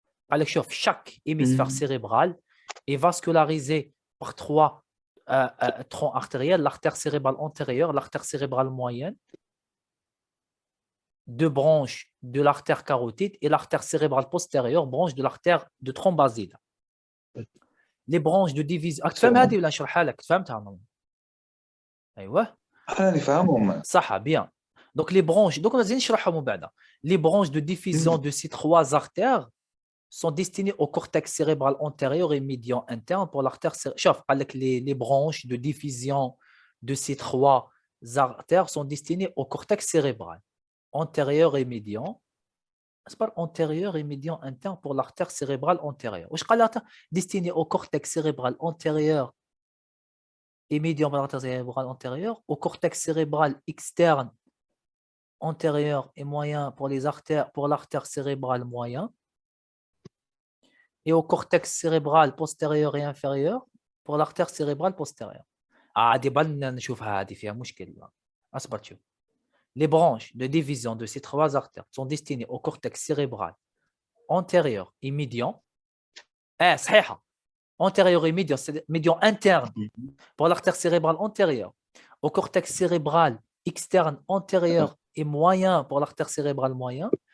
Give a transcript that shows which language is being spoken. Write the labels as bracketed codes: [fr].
[fr] Alors, chaque hémisphère cérébral est vascularisé par 3 troncs artériels, l'artère cérébrale antérieure, l'artère cérébrale moyenne, 2 branches de l'artère carotide et l'artère cérébrale postérieure, branche de l'artère de tronc basilaire. Les branches de division. [ar] تفهم هذه ولا نشرحها لك؟ فهمتها؟ ايوه انا نفهمهم صح bien. [fr] Donc les branches, donc on va [ar] نشرحهم من بعد. [fr] Les branches de diffusion de ces 3 artères sont destinées au cortex cérébral antérieur et médian interne pour l'artère [ar] شوف قال لك [fr] les branches de diffusion de ces 3 artères sont destinées au cortex cérébral antérieur et médian. C'est pas antérieur et médian interne pour l'artère cérébrale antérieure. [ar] واش قال لك [fr] destiné au cortex cérébral antérieur et médian pour l'artère cérébrale antérieure, au cortex cérébral externe antérieur et moyen pour les artères pour l'artère cérébrale moyen et au cortex cérébral postérieur et inférieur pour l'artère cérébrale postérieure. [ar] عادي بالنا نشوفها هذه فيها مشكل. اصبر شوف. [fr] Les branches de division de ces 3 artères sont destinées au cortex cérébral antérieur et médian. [ar] صحيحة. [fr] Antérieur et médian, c'est médian interne pour l'artère cérébrale antérieure. Au cortex cérébral externe antérieur et moyen pour l'artère cérébrale moyen.